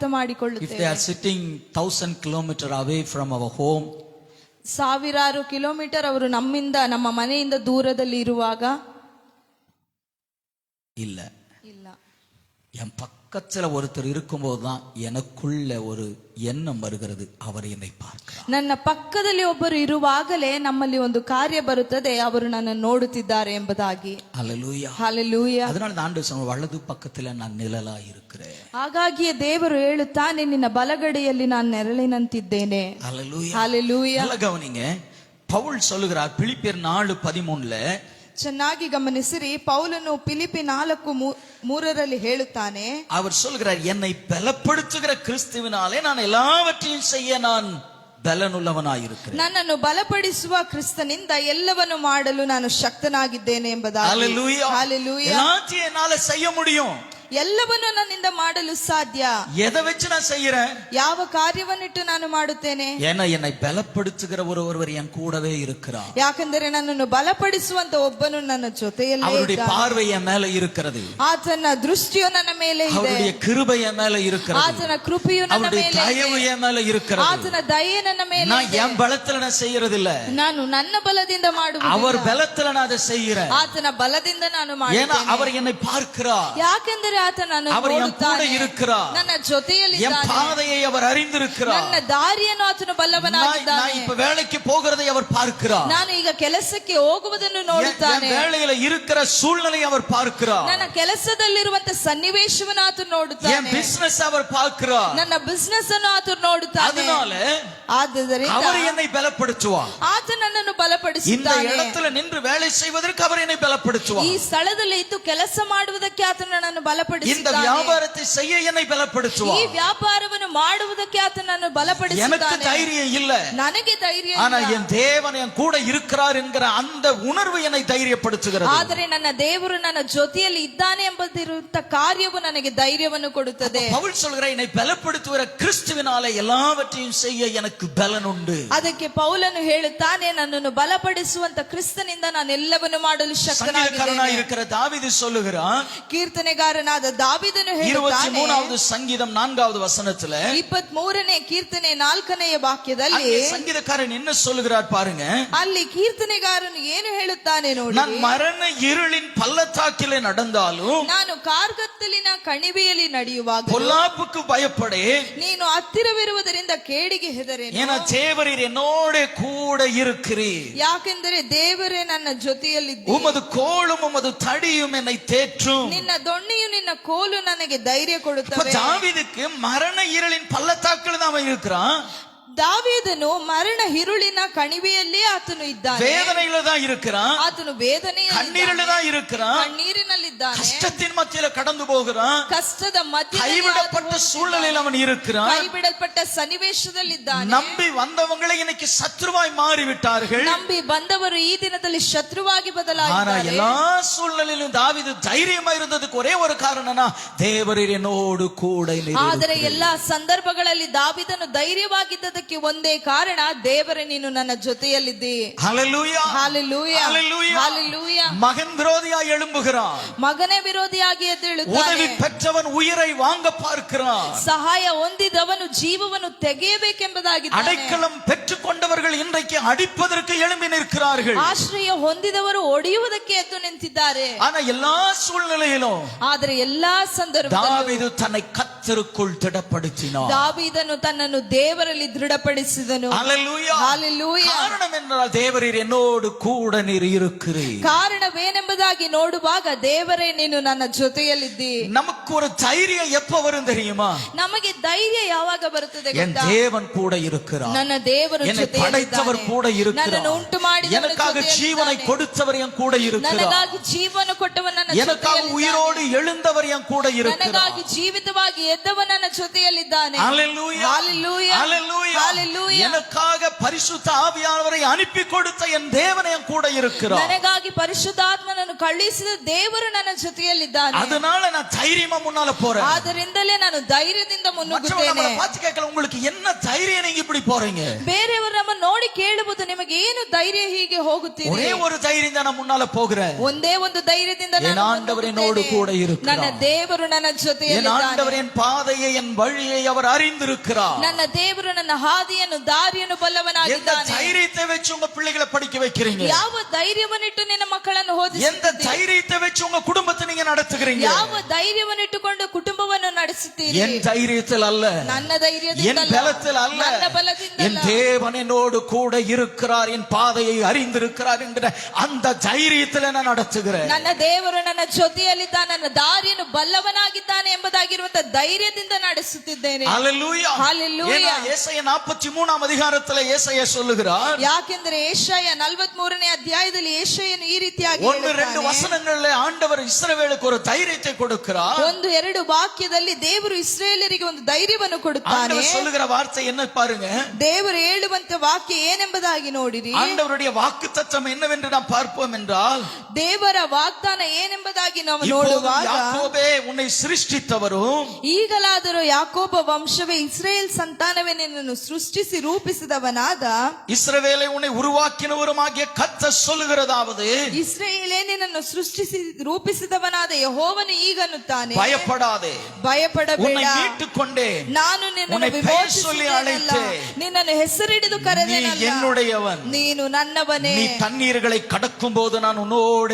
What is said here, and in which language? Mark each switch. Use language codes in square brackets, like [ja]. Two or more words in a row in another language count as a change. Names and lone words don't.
[en] If they [kn] ಮಾಡಿಕೊಳ್ಳುತ್ತೇವೆ? [en] are sitting 1000 kilometers away from our home, [kn] ಸಾವಿರಾರು ಕಿಲೋಮೀಟರ್ ಅವರು ನಮ್ಮ ಮನೆಯಿಂದ ದೂರದಲ್ಲಿ ಇರುವಾಗ [ta] இல்ல, [kn] ಇಲ್ಲ, [ta] என் பக்கத்துல ஒருத்தர் இருக்கும்போது தான் எனக்குள்ள ஒரு எண்ணம் வருகிறது, அவர் என்னை பார்க்கிறார். [kn] ನನ್ನ ಪಕ್ಕದಲ್ಲಿ ಒಬ್ಬರು ಇರುವಾಗಲೇ ನಮ್ಮಲ್ಲಿ ಒಂದು ಕಾರ್ಯ ಬರುತ್ತದೆ, ಅವರು ನನ್ನನ್ನು ನೋಡುತ್ತಿದ್ದಾರೆ ಎಂಬುದಾಗಿ. [ta] ஹல்லேலூயா. [kn] ಹಲ್ಲೇಲೂಯಾ. [ta] அதனால தான் ஆண்டவர் சொன்னார், வலது பக்கத்துல நான் நிழலா இருக்கிறேன். [kn] ಹಾಗಾಗಿಯೇ ದೇವರು ಹೇಳುತ್ತಾನೆ, ನಿನ್ನ ಬಲಗಡೆಯಲ್ಲಿ ನಾನು ನೆರಳಿನಂತಿದ್ದೇನೆ. [ta] ஹல்லேலூயா. [kn] ಹಲ್ಲೇಲೂಯಾ. [ta] நல்லா கவனிங்க, பவுல் சொல்லுகிறார் பிலிப்பியர் 4:13 [kn] ಚೆನ್ನಾಗಿ ಗಮನಿಸಿರಿ, ಪೌಲನು ಫಿಲಿಪ್ಪಿ 4:3 ಹೇಳುತ್ತಾನೆ, [ta] அவர் சொல்கிறார், என்னை பலப்படுத்துகிற கிறிஸ்துவினாலே நான் எல்லாவற்றையும் செய்ய நான் பலனுள்ளவனாயிருக்கிறேன். [kn] ನನ್ನನ್ನು ಬಲಪಡಿಸುವ ಕ್ರಿಸ್ತನಿಂದ ಎಲ್ಲವನ್ನು ಮಾಡಲು ನಾನು ಶಕ್ತನಾಗಿದ್ದೇನೆ ಎಂಬುದಾಗಿ. [ta] ஹல்லேலூயா. [kn] ಹಲ್ಲೇಲೂಯಾ. [ta] எல்லாத்தையும் என்னால செய்ய முடியும். [kn] ಎಲ್ಲವನ್ನು ನನ್ನಿಂದ ಮಾಡಲು ಸಾಧ್ಯ. [ta] எதை வச்சு நான் செய்யறேன்? [kn] ಯಾವ ಕಾರ್ಯವನ್ನಿಟ್ಟು ನಾನು ಮಾಡುತ್ತೇನೆ? [ta] ஏன்னா என்னை பலப்படுத்துகிற ஒருவர் என் கூடவே இருக்கிறார். [kn] ಯಾಕಂದರೆ ನನ್ನನ್ನು ಬಲಪಡಿಸುವಂತ ಒಬ್ಬನು ನನ್ನ ಜೊತೆಯಲ್ಲೇ [ta] அவருடைய [kn] ಇದ್ದಾನೆ. [ta] பார்வை என் மேல இருக்கிறது. [kn] ಆತನ ದೃಷ್ಟಿಯು ನನ್ನ ಮೇಲೆ ಇದೆ. [ta] அவருடைய கிருபை என் மேல இருக்கிறது. [kn] ಆತನ ಕೃಪೆಯು ನನ್ನ [ta] அவருடைய [kn] ಮೇಲೆ [ta] தயவு [kn] ಇದೆ. [ta] என் மேல இருக்கிறது. [kn] ಆತನ ದಯೆ ನನ್ನ ಮೇಲೆ [ta] நான் [kn] ಇದೆ. [ta] என் பலத்துல நான் செய்யறது இல்ல, [kn] ನಾನು ನನ್ನ ಬಲದಿಂದ ಮಾಡುವುದಿಲ್ಲ. [ta] அவர் பலத்துல நான் அதை செய்யறேன். [kn] ಆತನ ಬಲದಿಂದ ನಾನು [ta] ஏன்னா [kn] ಮಾಡುತ್ತೇನೆ. [ta] அவர் என்னை பார்க்கிறார். [kn] ಯಾಕೆಂದರೆ ಆತ ನನ್ನನ್ನು [ta] அவர் என் கூட [kn] ನೋಡುತ್ತಾನೆ. [ta] இருக்கிறார். [kn] ನನ್ನ [ta] என் [kn] ಜೊತೆಯಲ್ಲಿದ್ದಾನೆ. [ta] பாதையை அவர் அறிந்திருக்கிறார். [kn] ನನ್ನ ದಾರಿಯನ್ನು ಆತನು [ta] நான் [kn] ಬಲ್ಲವನಾಗಿದ್ದಾನೆ. [ta] இப்ப வேலைக்கு போகிறதை அவர் பார்க்கிறார். [kn] ನಾನು ಈಗ ಕೆಲಸಕ್ಕೆ ಹೋಗುವುದನ್ನು [ta] என் [kn] ನೋಡುತ್ತಾನೆ. [ta] வேலையில இருக்கிற சூழ்நிலை அவர் பார்க்கிறார். [kn] ನನ್ನ ಕೆಲಸದಲ್ಲಿರುವಂತ ಸನ್ನಿವೇಶವನ್ನು ಆತನು [ta] என் [kn] ನೋಡುತ್ತಾನೆ. [ta] பிசினஸ் அவர் பார்க்கிறார். [kn] ನನ್ನ ಬಿಸ್ನೆಸ್ ಅನ್ನು ಆತನು ನೋಡುತ್ತಾನೆ. [ta] அதனால [kn] ಆದ್ದರಿಂದ [ta] அவர் என்னை பலப்படுத்துவார். [kn] ಆತ ನನ್ನನ್ನು [ta] இந்த [kn] ಬಲಪಡಿಸುತ್ತಾನೆ. [ta] இடத்துல நின்று வேலை செய்வதற்கு அவர் என்னை பலப்படுத்துவார். [kn] ಈ ಸ್ಥಳದಲ್ಲಿ ಇದ್ದು ಕೆಲಸ ಮಾಡುವುದಕ್ಕೆ ಆತನು ನನ್ನನ್ನು [ta] இந்த [kn] ಬಲಪಡಿಸುತ್ತಾನೆ. [ta] வியாபாரத்தை செய்ய என்னை [kn] ಈ [ta] பலப்படுத்துவார். [kn] ವ್ಯಾಪಾರವನ್ನು ಮಾಡುವುದಕ್ಕೆ ಆತನು ನನ್ನನ್ನು [ta] எனக்கு [kn] ಬಲಪಡಿಸುತ್ತಾನೆ. [ta] தைரியம் இல்ல, [kn] ನನಗೆ ಧೈರ್ಯ [ta] ஆனா [kn] ಇಲ್ಲ. [ta] என் தேவன் என் கூட இருக்கிறார் என்கிற அந்த உணர்வு என்னை தைரியப்படுத்துகிறது. [kn] ಆದರೆ ನನ್ನ ದೇವರು ನನ್ನ ಜೊತೆಯಲ್ಲಿ ಇದ್ದಾನೆ ಎಂಬುದಿರುವಂತ ಕಾರ್ಯವು ನನಗೆ ಧೈರ್ಯವನ್ನು ಕೊಡುತ್ತದೆ. [ta] பவுல் சொல்கிற என்னை பலப்படுத்துகிற கிறிஸ்துவினாலே எல்லாவற்றையும் செய்ய எனக்கு பலன் உண்டு. [kn] ಅದಕ್ಕೆ ಪೌಲನು ಹೇಳುತ್ತಾನೆ, ನನ್ನನ್ನು ಬಲಪಡಿಸುವಂತ ಕ್ರಿಸ್ತನಿಂದ ನಾನು ಎಲ್ಲವನ್ನು ಮಾಡಲು [ta] சங்கீதக்காரனாய் [kn] ಶಕ್ತನಾಗಿದ್ದೇನೆ. [ta] இருக்கிற தாவீது சொல்லுகிறான், [kn] ಕೀರ್ತನೆಗಾರನಾದ ದಾವೀದನು [ta] 23வது சங்கீதம் 4வது வசனத்துல [kn] 23ನೇ ಕೀರ್ತನೆ 4ನೇ ವಾಕ್ಯದಲ್ಲಿ [ta] அங்கே சங்கீதக்காரன் என்ன சொல்லுகிறார் பாருங்க. [kn] ಅಲ್ಲಿ ಕೀರ್ತನೆಗಾರನು ಏನು ಹೇಳುತ್ತಾನೆ ನೋಡಿ. [ta] நான் மரண இருளின் பள்ளத்தாக்கிலே நடந்தாலும் [kn] ನಾನು ಕಾರ್ಗತ್ತಲಿನ ಕಣಿವೆಯಲ್ಲಿ ನಡೆಯುವಾಗ [ta] பொல்லாப்புக்கு பயப்படேன். [kn] ನೀನು ಹತ್ತಿರವಿರುವುದರಿಂದ ಕೇಡಿಗೆ ಹೆದರೇನು. [ta] ஏன்னா தேவரீர் என்னோட கூட இருக்கிறீர். [kn] ಯಾಕೆಂದರೆ ದೇವರೇ ನನ್ನ ಜೊತೆಯಲ್ಲಿದ್ದೀರಿ. [ta] உமது கோலும் உமது தடியும் என்னை தேற்றும். [kn] ನಿನ್ನ ದೊಣ್ಣೆಯು ನಿನ್ನ ಕೋಲು ನನಗೆ ಧೈರ್ಯ [ta] இப்ப [kn] ಕೊಡುತ್ತವೆ. [ta] தாவீதுக்கு மரண இருளின் பள்ளத்தாக்கில் தான் அவன் இருக்கிறான். [kn] ದಾವೀದನು ಮರಣ ಹಿರುಳಿನ ಕಣಿವೆಯಲ್ಲೇ ಆತನು ಇದ್ದಾನೆ. [ta] வேதனையில தான் இருக்கிறான். [kn] ಆತನು ವೇದನೆಯಲ್ಲಿ [ta] கண்ணீரில தான் இருக்கிறான். [kn] ಕಣ್ಣೀರಿನಲ್ಲಿದ್ದಾನೆ. [ta] கஷ்டத்தின் மத்தியில கடந்து போகிறான். [kn] ಕಷ್ಟದ ಮಧ್ಯದಲ್ಲಿ [ta] கைவிடப்பட்ட சூழ்நிலையில் அவன் இருக்கிறான். [kn] ಕೈಬಿಡಲ್ಪಟ್ಟ ಸನ್ನಿವೇಶದಲ್ಲಿದ್ದಾನೆ. [ta] நம்பி வந்தவங்களை இன்னைக்கு சத்ருவாய் மாறிவிட்டார்கள். [kn] ನಂಬಿ ಬಂದವರು ಈ ದಿನದಲ್ಲಿ ಶತ್ರುವಾಗಿ [ta] ஆனா [kn] ಬದಲಾಗಿದ್ದಾರೆ. [ta] எல்லா சூழ்நிலையிலும் தாவீது தைரியமா இருந்ததுக்கு ஒரே ஒரு காரணம்னா தேவரீர் என்னோடு கூட [kn] ಆದರೆ ಎಲ್ಲಾ ಸಂದರ್ಭಗಳಲ್ಲಿ ದಾವೀದನು ಧೈರ್ಯವಾಗಿದ್ದದಕ್ಕೆ ಒಂದೇ ಕಾರಣ, ದೇವರೇ ನೀನು ನನ್ನ ಜೊತೆಯಲ್ಲಿದ್ದಿ. [ta] ஹalleluya [kn] ಹಾಲೆಲೂಯಾ [ta] ஹalleluya. [kn] ಹಾಲೆಲೂಯಾ. [ta] மகன் விரோதியாய் எழும்புகிறான். [kn] ಮಗನೇ ವಿರೋಧಿಯಾಗಿ ಎದ್ದೇಳುತ್ತಾನೆ. [ta] உதவி பெற்றவன் உயிரை வாங்க பார்க்கிறான். [kn] ಸಹಾಯ ಹೊಂದಿದವನು ಜೀವವನ್ನು ತೆಗೆಯಬೇಕೆಂಬುದಾಗಿದ್ದಾನೆ. [ta] அடைக்கலம் பெற்றுக் கொண்டவர்கள் இன்றைக்கு அடிப்பதற்கு எழும்பி நிற்கிறார்கள். [kn] ಆಶ್ರಯ ಹೊಂದಿದವರು ಒಡೆಯುವುದಕ್ಕೆ ಎದ್ದು ನಿಂತಿದ್ದಾರೆ. [ta] ஆனா எல்லா சூழ்நிலையிலும் [kn] ಆದರೆ ಎಲ್ಲಾ ಸಂದರ್ಭದಲ್ಲೂ [ta] தாவீது தன்னை கர்த்தருக்குள் திடப்படுத்தினான். [kn] ದಾವೀದನು ತನ್ನನ್ನು ದೇವರಲ್ಲಿ ದೃಢಪಡಿಸಿದನು. [ta] ஹalleluya. [kn] ಹಾಲೆಲೂಯಾ. [ta] காரணம் என்றால் தேவரீர் என்னோடு கூட நீர் இருக்கிறீர். [kn] ಕಾರಣವೇನೆಂಬುದಾಗಿ ನೋಡುವಾಗ ದೇವರೇ ನೀನು ನನ್ನ ಜೊತೆಯಲ್ಲಿದ್ದಿ. [ta] நமக்கு ஒரு தைரியம் எப்ப வரும் தெரியுமா? [kn] ನಮಗೆ ಧೈರ್ಯ ಯಾವಾಗ ಬರುತ್ತದೆ [ta] என் [kn] ಗೊತ್ತಾ? [ta] தேவன் கூட இருக்கிறார். [kn] ನನ್ನ ದೇವರು [ta] என்னை படைத்தவர் கூட இருக்கிறார். [kn] ನನ್ನನ್ನು ಉಂಟು ಮಾಡಿದವನು [ta] எனக்காக ஜீவனை [kn] ಜೊತೆಯಲ್ಲಿದ್ದಾನೆ. [ta] கொடுத்தவர் என் கூட இருக்கிறார். [kn] ನನಗಾಗಿ ಜೀವನ ಕೊಟ್ಟವನು ನನ್ನ [ta] எனக்காக [kn] ಜೊತೆಯಲ್ಲಿದ್ದಾನೆ. [ta] உயிரோடு எழுந்தவர் என் கூட இருக்கிறார். [kn] ನನಗಾಗಿ ಜೀವಿತವಾಗಿ ಎದ್ದವ ನನ್ನ ಜೊತೆಯಲ್ಲಿದ್ದಾನೆ. [ta] ஹalleluya ஹalleluya. ஹalleluya. ஹalleluya. எனக்காக பரிசுத்த ஆவியானவரை அனுப்பி கொடுத்த என் தேவன் என் கூட இருக்கிறார். [kn] ನನಗಾಗಿ ಪರಿಶುದ್ಧಾತ್ಮನನ್ನು ಕಳುಹಿಸಿದ ದೇವರು ನನ್ನ ಜೊತೆಯಲ್ಲಿದ್ದಾನೆ. [ta] அதனால நான் தைரியமா முன்னால போறேன். [kn] ಆದ್ದರಿಂದಲೇ ನಾನು ಧೈರ್ಯದಿಂದ [ta] மற்றவங்க [kn] ಮುನ್ನುಗ್ಗುತ್ತೇನೆ. [ta] நம்மளை பார்த்து கேட்கல, உங்களுக்கு என்ன தைரியம் நீங்க இப்படி போறீங்க? [kn] ಬೇರೆಯವರು ನಮ್ಮ ನೋಡಿ ಕೇಳುವುದು, ನಿಮಗೆ ಏನು ಧೈರ್ಯ ಹೀಗೆ ಹೋಗುತ್ತೀರಿ? [ta] ஒரே ஒரு தைரியம் தான் நான் முன்னால போகிறேன். [kn] ಒಂದೇ ಒಂದು ಧೈರ್ಯದಿಂದ [ta] என் [kn] ನಾನು [ta] ஆண்டவர் [kn] ಮುನ್ನುಗ್ಗುತ್ತೇನೆ. [ta] என்னோடு கூட இருக்கிறார். [kn] ನನ್ನ ದೇವರು ನನ್ನ [ta] என் [kn] ಜೊತೆಯಲ್ಲಿದ್ದಾನೆ. [ta] ஆண்டவர் என் பாதையை என் வழியை அவர் அறிந்திருக்கிறார். [kn] ನನ್ನ ದೇವರು ನನ್ನ ಹಾದಿಯನ್ನು ದಾರಿಯನ್ನು [ta] எந்த [kn] ಬಲ್ಲವನಾಗಿದ್ದಾನೆ. [ta] தைரியத்தை வச்சு உங்க பிள்ளைகளை படிக்க வைக்கிறீங்க? [kn] ಯಾವ ಧೈರ್ಯವನ್ನಿಟ್ಟು ನಿನ್ನ ಮಕ್ಕಳನ್ನು [ta] எந்த [kn] ಓದಿಸುತ್ತೀರಿ? [ta] தைரியத்தை வச்சு உங்க குடும்பத்தை நீங்க நடத்துகிறீங்க? [kn] ಯಾವ ಧೈರ್ಯವನ್ನಿಟ್ಟುಕೊಂಡು ಕುಟುಂಬವನ್ನು ನಡೆಸುತ್ತೀರಿ? [ta] என் தைரியத்தில் அல்ல, [kn] ನನ್ನ [ta] என் [kn] ಧೈರ್ಯದಿಂದ ಅಲ್ಲ, [ta] பலத்தில் அல்ல, [kn] ನನ್ನ ಬಲದಿಂದ [ta] என் [kn] ಅಲ್ಲ. [ta] தேவன் என்னோடு கூட இருக்கிறார், என் பாதையை அறிந்திருக்கிறார் என்கிற அந்த தைரியத்தில் நான் நடத்துகிறேன். [kn] ನನ್ನ ದೇವರು ನನ್ನ ಜೊತೆಯಲ್ಲಿದ್ದ, ನನ್ನ ದಾರಿಯನ್ನು ಬಲ್ಲವನಾಗಿದ್ದಾನೆ ಎಂಬುದಾಗಿರುವಂತ ಧೈರ್ಯದಿಂದ ನಡೆಸುತ್ತಿದ್ದೇನೆ. Hallelujah. Hallelujah. [ta] ஏன்னா ஏசாயா 43ஆம் அதிகாரத்திலே ஏசாயா சொல்லுகிறார், [kn] ಯಾಕೆಂದ್ರೆ ಏಷಯ 43ನೇ ಅಧ್ಯಾಯದಲ್ಲಿ ಏಷಯನು ಈ ರೀತಿಯಾಗಿ [ta] 1-2 [kn] ಹೇಳುತ್ತಾನೆ. [ta] வசனங்களிலே ஆண்டவர் இஸ்ரவேலுக்கு ஒரு தைரியத்தை கொடுக்கிறார். [kn] 1-2 ವಾಕ್ಯದಲ್ಲಿ ದೇವರು ಇಸ್ರಾಯೇಲರಿಗೆ ಒಂದು ಧೈರ್ಯವನ್ನು ಕೊಡುತ್ತಾನೆ. [ta] ஆண்டவர் சொல்லுகிற வார்த்தை என்ன பாருங்க. [kn] ದೇವರು ಹೇಳುವಂತ ವಾಕ್ಯ ಏನೆಂಬುದಾಗಿ ನೋಡಿರಿ. [ta] ஆண்டவருடைய வாக்குத்தத்தம் என்னவென்று நாம் பார்ப்போம் என்றால், [kn] ದೇವರ ವಾಗ್ದಾನ ಏನೆಂಬುದಾಗಿ ನಾವು [ta] இப்போது [kn] ನೋಡುವಾಗ, [ta] யாக்கோபே உன்னை சிருஷ்டித்தவரும் [kn] ಈಗಲಾದರೂ ಯಾಕೋಬ ವಂಶವೇ ಇಸ್ರಾಯೇಲ್ ಸಂತಾನವೇ ನಿನ್ನನ್ನು ಸೃಷ್ಟಿಸಿ ರೂಪಿಸಿದವನಾದ [ta] இஸ்ரவேலை உன்னை உருவாக்கினவருமாகிய கர்த்தர் சொல்லுகிறதாவது, [kn] ಇಸ್ರಾಯೇಲೇ ನಿನ್ನನ್ನು ಸೃಷ್ಟಿಸಿ ರೂಪಿಸಿದವನಾದ ಯೆಹೋವನು ಈಗನ್ನುತ್ತಾನೆ, [ta] பயப்படாதே, [kn] ಭಯಪಡಬೇಡ, [ta] உன்னை மீட்டுக் கொண்டேன், [kn] ನಾನು ನಿನ್ನನ್ನು [ta] உன்னை பெயர் சொல்லி [kn] ವಿಮೋಚಿಸಿದ್ದೇನಲ್ಲ, [ta] அழைத்தேன், [kn] ನಿನ್ನನ್ನು ಹೆಸರಿಡಿದು [ta] நீ [kn] ಕರೆದೆನಲ್ಲ, [ta] என்னுடையவன், [kn] ನೀನು ನನ್ನವನೇ, [ta] நீ தண்ணீர்களை கடக்கும் போது நான் உன்னோட